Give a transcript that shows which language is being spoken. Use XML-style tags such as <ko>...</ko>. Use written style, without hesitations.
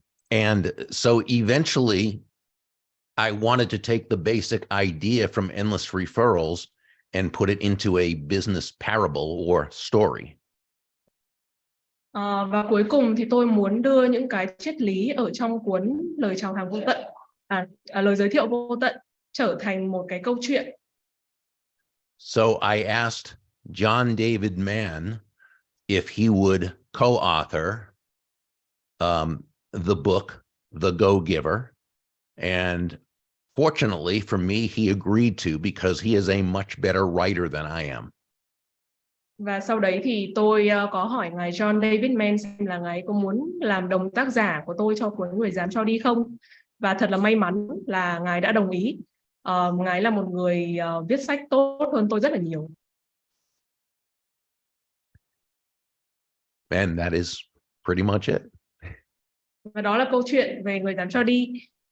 <en>And so eventually I wanted to take the basic idea from Endless Referrals and put it into a business parable or story.</en> <vi>Và cuối cùng thì tôi muốn đưa những cái triết lý ở trong cuốn lời chào hàng vô tận, lời giới thiệu vô tận trở thành một cái câu chuyện.</vi> <en>So I asked John David Mann if he would co-author the book, The Go-Giver. And fortunately for me, he agreed to because he is a much better writer than I am.</en> <vi>Và sau đấy thì tôi có hỏi ngài John David Mann xem là ngài có muốn làm đồng tác giả của tôi cho cuốn Người dám cho đi không. Và thật là may mắn là ngài đã đồng ý. Ngài là một người viết sách tốt hơn tôi rất là nhiều.</vi> <en>And that is pretty much it.</en> <vi>Và đó là câu chuyện về Người dám cho đi.</vi>